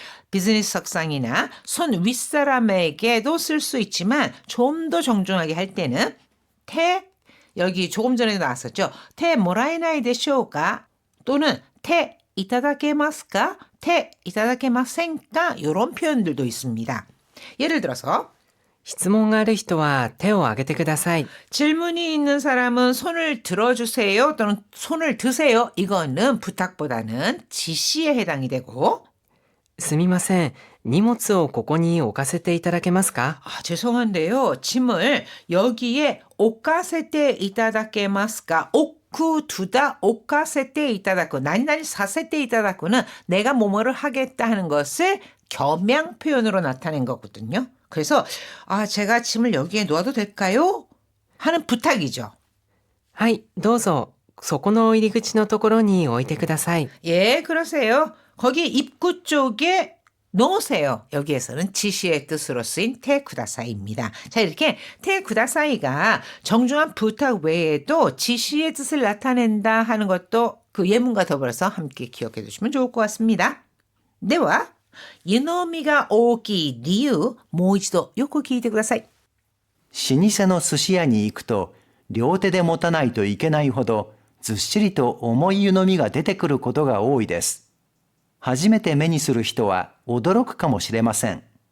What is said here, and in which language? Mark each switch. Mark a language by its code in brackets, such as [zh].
[ko] 비즈니스 석상이나 손 윗사람에게도 쓸 수 있지만 좀 더 정중하게 할 때는 테, 여기 조금 전에 나왔었죠. [ja] 테 모라이나이 데쇼우까 [ko] 또는 테 이타다케마스까, 테 이타다케마센까 이런 표현들도 있습니다. 예를 들어서 [ja] 質問がある人は手を挙げてください。 [ko] 질문이 있는 사람은 손을 들어주세요 또는 손을 드세요. 이거는 부탁보다는 지시에 해당이 되고 [ja] すみません。荷物をここに置かせていただけますか？ [ko] 죄송한데요. 짐을 여기에 [ja] 오카세테 이타다케마스까? [ko] 오쿠 두다 오카세테 이타다쿠 나니나니 사세테 이타다쿠는 내가 뭐뭐를 하겠다 하는 것을 겸양 표현으로 나타낸 거거든요. 그래서 제가 짐을 여기에 놓아도 될까요? 하는 부탁이죠. [ja] はい、どうぞ。そこの入り口のところに置いてください。 [ko] 예, 그러세요. 거기 입구 쪽에 놓으세요. 여기에서는 지시의 뜻으로 쓰인 테쿠다사이입니다. 자, 이렇게 테쿠다사이가 정중한 부탁 외에도 지시의 뜻을 나타낸다 하는 것도 그 예문과 더불어서 함께 기억해 두시면 좋을 것 같습니다. [ja] では湯飲みが大きい理由、もう一度よく聞いてください。老舗の寿司屋に行くと両手で持たないといけないほどずっしりと重い湯飲みが出てくることが多いです。初めて目にする人は驚くかもしれません。